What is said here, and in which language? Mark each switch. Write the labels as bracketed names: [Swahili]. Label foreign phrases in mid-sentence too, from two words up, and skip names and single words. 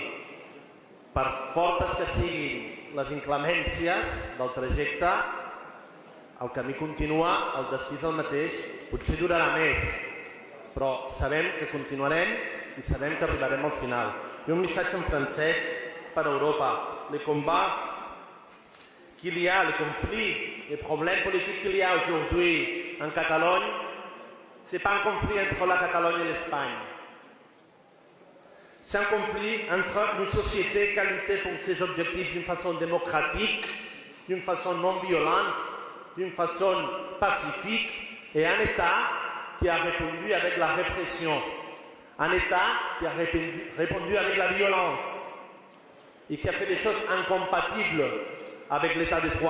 [Catalan] Per fortes que siguin les inclemències del trajecte, el camí continua, el destí és el mateix, potser durarà més, però sabem que continuarem i sabem que arribarem al final. I un missatge en francès per a Europa. [French] Les combats qu'il y a, les conflits, les problèmes politiques qu'il y a aujourd'hui en Catalogne, ce n'est pas un conflit entre la Catalogne et l'Espagne. C'est un conflit entre une société qui a lutté pour ses objectifs d'une façon démocratique, d'une façon non violente, d'une façon pacifique et un État qui a répondu avec la répression, un État qui a répondu avec la violence et qui a fait des choses incompatibles avec l'État de droit.